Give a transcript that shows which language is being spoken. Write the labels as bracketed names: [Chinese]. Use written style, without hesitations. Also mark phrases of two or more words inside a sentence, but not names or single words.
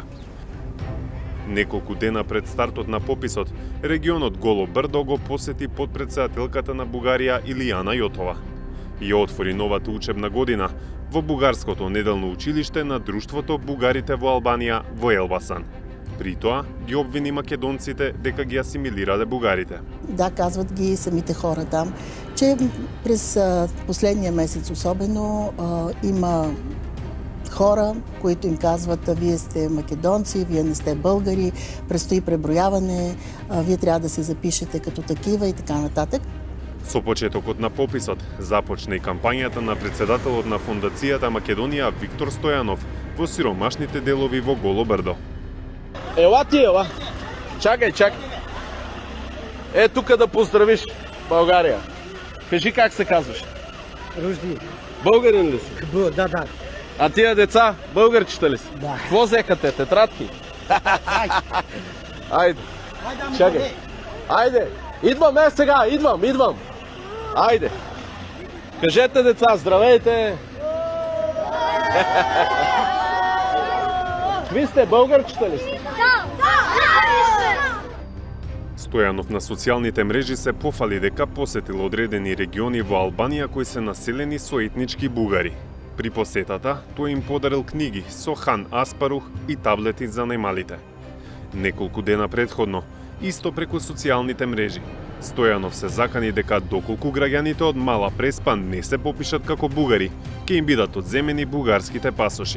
[Macedonian] Неколку дена пред стартот на пописот, регионот Голо брдо го посети потпредседателката на Бугарија Илијана Јотова. Ја отвори новата учебна година во бугарското неделно училиште на Друштвото бугарите во Албанија во Елбасан. При тоа ги обвини македонците дека ги асимилирале бугарите. [Bulgarian] Да, казват ги самите хора там, че през последния месец особено има хора, които им казват: вие сте македонци, вие не сте българи, предстои преброяване, вие трябва да се запишете като такива и така нататък. [Macedonian] Со почетокот на пописот започна и кампањата на председателот на Фондацијата Македонија Виктор Стојанов во сиромашните делови во Голо брдо. [Bulgarian] Ела ти, ела. Чакай. Е, тука да поздравиш България. Кажи как се казваш? Ружди. Българин ли си? Да. А тия деца, българчета ли си? Да. Какво взеха те? Тетрадки? Айде. Чакай. Айде. Идвам сега, идвам. Айде. Кажете, деца, здравейте. Ви сте българчета ли сте? [Macedonian] Стојанов на социјалните мрежи се пофали дека посетил одредени региони во Албанија кои се населени со етнички бугари. При посетата, тој им подарил книги со Хан Аспарух и таблети за најмалите. Неколку дена предходно, исто преку социјалните мрежи, Стојанов се закани дека доколку граѓаните од Мала Преспа не се попишат како бугари, ќе им бидат одземени бугарските пасоши.